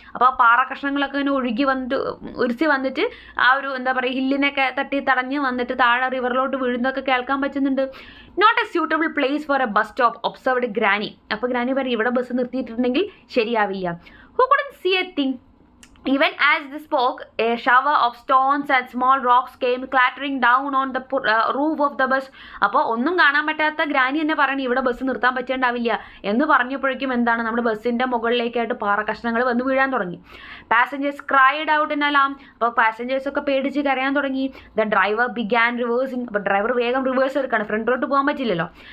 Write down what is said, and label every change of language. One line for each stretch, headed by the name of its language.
Malayalam: അപ്പോൾ ആ പാറക്കഷ്ണങ്ങളൊക്കെ ഇങ്ങനെ ഉരുസി വന്നിട്ട് ആ ഒരു എന്താ പറയുക ഹില്ലിനൊക്കെ തടഞ്ഞ് വന്നിട്ട് താഴെ റിവറിലോട്ട് വീഴുന്നതൊക്കെ കേൾക്കാൻ പറ്റുന്നുണ്ട്.
English: Not a suitable place for a bus stop observed granny.
Malayalam: അപ്പോൾ ഗ്രാനി പറയും, ഇവിടെ ബസ് നിർത്തിയിട്ടുണ്ടെങ്കിൽ ശരിയാവില്ല.
English: Who couldn't see a thing. Even as they spoke, a shower of stones and small rocks came clattering down on the roof of the bus.
Malayalam: അപ്പോൾ ഒന്നും കാണാൻ പറ്റാത്ത granny തന്നെ പറയണം, ഇവിടെ ബസ് നിർത്താൻ പറ്റേണ്ടാവില്ല എന്ന് പറഞ്ഞപ്പോഴേക്കും എന്താണ്, നമ്മുടെ ബസ്സിൻ്റെ മുകളിലേക്കായിട്ട് പാറക്കഷ്ണങ്ങൾ വന്ന് വീഴാൻ തുടങ്ങി.
English: Passengers cried out in alarm.
Malayalam: അപ്പോൾ പാസഞ്ചേഴ്സൊക്കെ പേടിച്ച് കരയാൻ തുടങ്ങി.
English: The driver began reversing.
Malayalam: അപ്പോൾ ഡ്രൈവർ വേഗം റിവേഴ്സ് എടുക്കുകയാണ്, ഫ്രണ്ടിലോട്ട് പോകാൻ പറ്റില്ലല്ലോ.